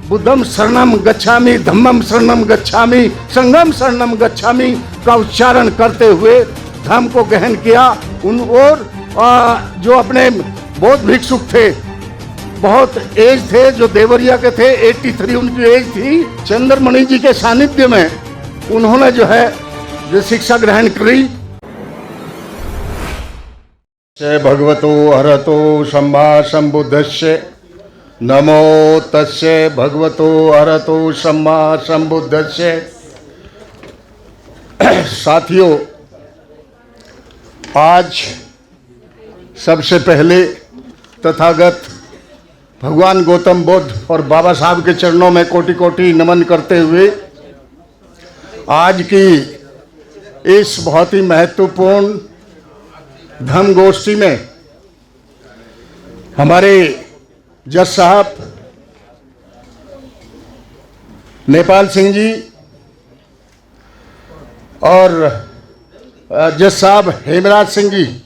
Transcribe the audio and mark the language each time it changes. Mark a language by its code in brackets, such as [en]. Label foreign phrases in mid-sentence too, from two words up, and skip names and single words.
[pi] बुद्धम शरणम गच्छामि, धम्मम शरणम गच्छामि, संघम शरणम गच्छामि [hi] का उच्चारण करते हुए धम्म को ग्रहण किया। और जो अपने बौद्ध भिक्षुक थे, बहुत एज थे, जो देवरिया के थे, 83 उनकी एज थी। चंद्रमणि जी के सानिध्य में उन्होंने जो है जो शिक्षा ग्रहण करी। [pi] भगवतो अरहतो सम्मा सम्बुद्धस्य, नमो तस्य भगवतो अरहतो सम्मा सम्बुद्धस्य। [hi] साथियों, आज सबसे पहले तथागत भगवान गौतम बुद्ध और बाबा साहब के चरणों में कोटि कोटि नमन करते हुए आज की इस बहुत ही महत्वपूर्ण धम्म गोष्ठी में हमारे जज साहब नेपाल सिंह जी और जज साहब हेमराज सिंह जी,